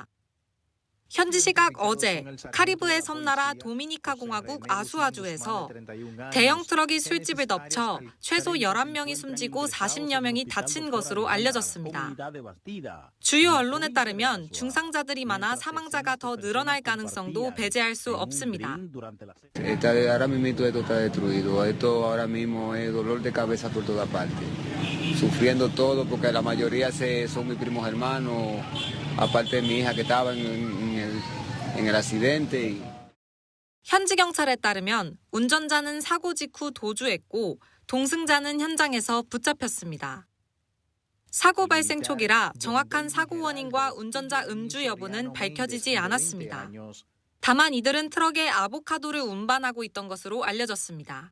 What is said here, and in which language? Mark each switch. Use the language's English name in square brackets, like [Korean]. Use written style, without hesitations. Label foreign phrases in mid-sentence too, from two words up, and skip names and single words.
[Korean] 현지 시각 어제 카리브해 섬나라 도미니카 공화국 아수아주에서 대형 트럭이 술집을 덮쳐 최소 11명이 숨지고 40여 명이 다친 것으로 알려졌습니다. 주요 언론에 따르면 중상자들이 많아 사망자가 더 늘어날 가능성도 배제할 수 없습니다. [Spanish] Ahora mismo esto está destruido. Esto ahora mismo es dolor de cabeza por toda parte. Sufriendo todo porque la mayoría son mis primos hermanos, aparte de mi hija que estaba en el accidente. [Korean] 현지 경찰에 따르면 운전자는 사고 직후 도주했고 동승자는 현장에서 붙잡혔습니다. 사고 발생 초기라 정확한 사고 원인과 운전자 음주 여부는 밝혀지지 않았습니다. 다만 이들은 트럭에 아보카도를 운반하고 있던 것으로 알려졌습니다.